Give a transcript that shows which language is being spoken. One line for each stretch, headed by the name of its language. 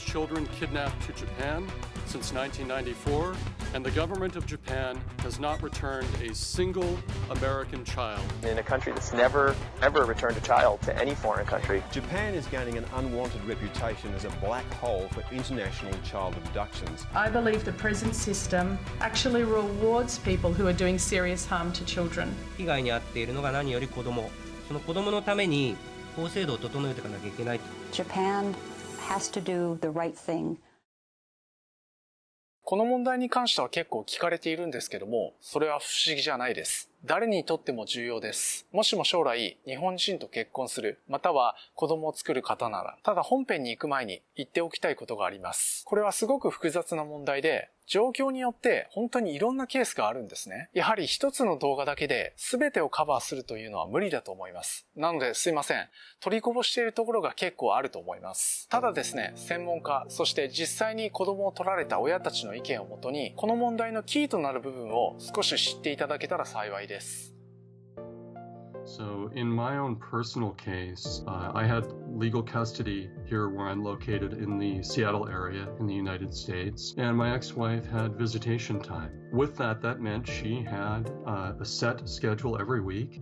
English: children kidnapped to Japan since 1994, and the government of Japan has not returned a single American child. In a country that's never, ever returned a child to any foreign country. Japan is gaining an unwanted reputation as a black hole for international child abductions. I believe the present system actually rewards people who are doing serious harm to children.
Japanese: 被害に遭っているのが何より子供。その子供のために法制度を整えていかなきゃいけない。
English: Japan has to do the right thing.
Japanese: この問題に関しては結構聞かれているんですけども、それは不思議じゃないです。誰にとっても重要です。もしも将来日本人と結婚する、または子供を作る方なら、ただ本編に行く前に言っておきたいことがあります。これはすごく複雑な問題で、状況によって本当にいろんなケースがあるんですね。やはり一つの動画だけで全てをカバーするというのは無理だと思います。なのですいません。取りこぼしているところが結構あると思います。ただですね、専門家、そして実際に子供を取られた親たちの意見をもとに、この問題のキーとなる部分を少し知っていただけたら幸いです。
English: So in my own personal case, I had legal custody here where I'm located in the Seattle area in the United States, and my ex-wife had visitation time. With that, that meant she had a set schedule every week.